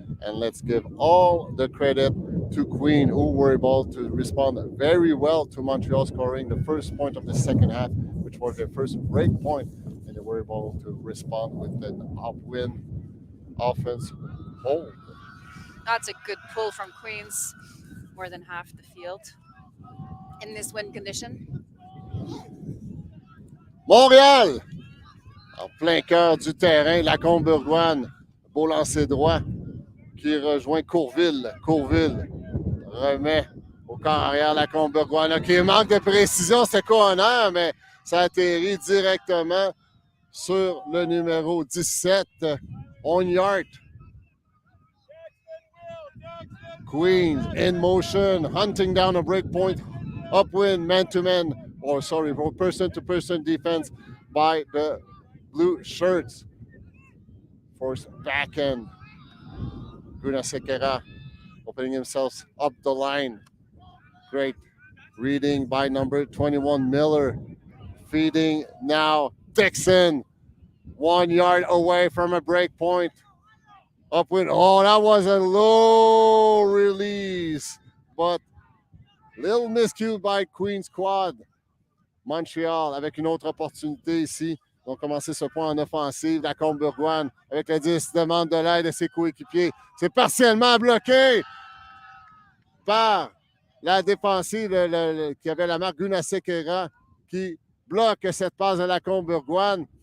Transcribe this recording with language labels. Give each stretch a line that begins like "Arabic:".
English: And let's give all the credit to Queen, who were able to respond very well to Montreal scoring the first point of the second half, which was their first break point, and they were able to respond with an upwind offense hold. That's a good pull from Queens, more than half the field in this wind condition.
French: Montréal, en plein cœur du terrain, la Combourgoine, beau lancer droit qui rejoint Courville. Courville remet au corps arrière la Combourgoine. OK, manque de précision, c'était corner, mais ça atterrit directement sur le numéro 17, Onyart.
English: Queens in motion, hunting down a break point, upwind, man-to-man, person-to-person defense by the blue shirts. Force back end. Guna Sekera opening himself up the line. Great reading by number 21, Miller. Feeding now, Dixon. 1 yard away from a break point. Upwind. Oh, that was a low release, but little miscue by Queen Squad.
French: Montréal avec une autre opportunité ici. Ils ont commencé ce point en offensive. La Combourgoine avec le 10 demande de l'aide de ses coéquipiers. C'est partiellement bloqué par la défensive qui avait la marque Guna Sekera qui bloque cette passe de la Combourgoine.